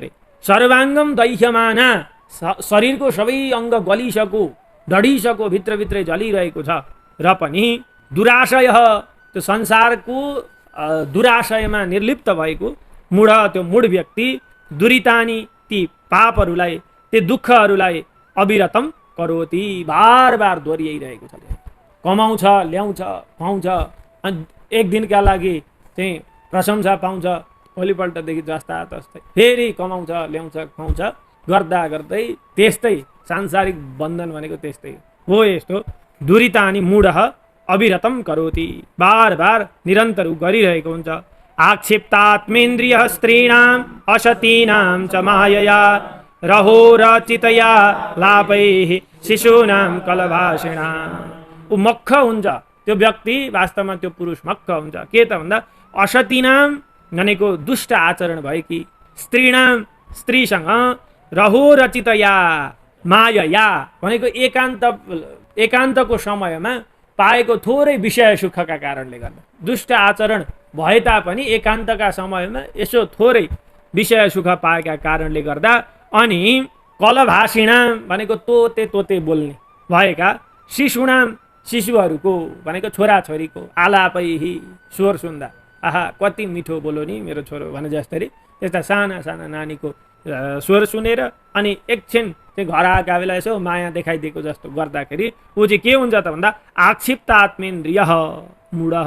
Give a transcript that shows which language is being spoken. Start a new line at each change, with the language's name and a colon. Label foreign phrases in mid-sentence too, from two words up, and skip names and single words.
Sanskrit: सर्वाङ्गम दैह्यमाना,
Nepali: शरीरको सबै अङ्ग गलिसको डढिसको भित्रभित्रै जलिरहेको छ, र पनि दुराशय, त्यो संसारको दुराशयमा निर्लिप्त भएको मूढ, त्यो मूढ व्यक्ति दुरितानी, ती पापहरूलाई, ती दुःखहरूलाई
Sanskrit: अविरतम करोति,
Nepali: बार बार दोहोऱ्याइरहेको छ। कमाउँछ, ल्याउँछ, खुवाउँछ, अनि एक दिनका लागि चाहिँ प्रशंसा पाउँछ, भोलिपल्टदेखि जस्ता तस्तै फेरि कमाउँछ, ल्याउँछ, खुवाउँछ, गर्दा गर्दै त्यस्तै सांसारिक बन्धन भनेको त्यस्तै हो।
Sanskrit: यस्तो दुरितानि मूढः अविरतम करोति,
Nepali: बार बार निरन्तर गरिरहेको हुन्छ।
Sanskrit: आक्षिप्तात्मेन्द्रियः स्त्रीणाम् असतीनां च मायया रहोरचितया लापैः शिशूनां कलभाषिणां।
Nepali: ऊ मक्ख हुन्छ त्यो व्यक्ति, वास्तवमा त्यो पुरुष मक्ख हुन्छ। के त भन्दा असतीनां भनेको दुष्ट आचरण भएकी, स्त्रीणां स्त्रीसँग,
Sanskrit: रहोरचितया मायया
Nepali: भनेको एकान्तको समयमा पाएको थोरै विषय सुखका कारणले गर्दा, दुष्ट आचरण भए तापनि एकान्तका समयमा यसो थोरै विषय सुख पाएका कारणले गर्दा, अनि कलभाषिणां भनेको तोते तोते बोल्ने भएका, शिशुणां शिशुहरूको भनेको छोराछोरीको, आलापैही स्वर सुन्दा, आहा कति मिठो बोलो नि मेरो छोरो भने जस्तरी त्यस्ता साना साना नानीको स्वर सुनेर अनि एकछिन चाहिँ घर आएका बेला यसो माया देखाइदिएको जस्तो गर्दाखेरि ऊ चाहिँ के हुन्छ त भन्दा
Sanskrit: आक्षिप्त आत्मेन्द्रियः मूढः।